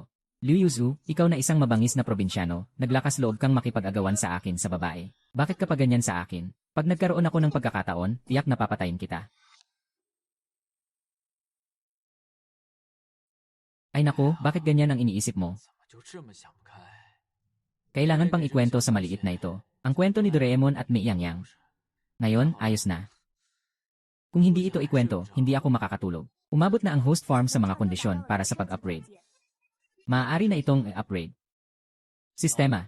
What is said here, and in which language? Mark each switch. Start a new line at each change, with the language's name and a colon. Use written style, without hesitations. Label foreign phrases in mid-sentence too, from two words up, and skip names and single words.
Filipino: Liu Yuzu, ikaw na isang mabangis na probinsyano, naglakas loob kang makipag-agawan sa akin sa babae. Bakit ka pa ganyan sa akin? Pag nagkaroon ako ng pagkakataon, tiyak na papatayin kita. Ay naku, bakit ganyan ang iniisip mo?
Chinese: 怎么就这么想不开？
Filipino: Kailangan pang ikwento sa maliit na ito. Ang kwento ni Doraemon at Mi Yang Yang. Ngayon, ayos na. Kung hindi ito ikwento, hindi ako makakatulog. Umabot na ang
English: host farm
Filipino: sa mga kondisyon para sa pag-upgrade. Maaari na itong i-upgrade. Sistema.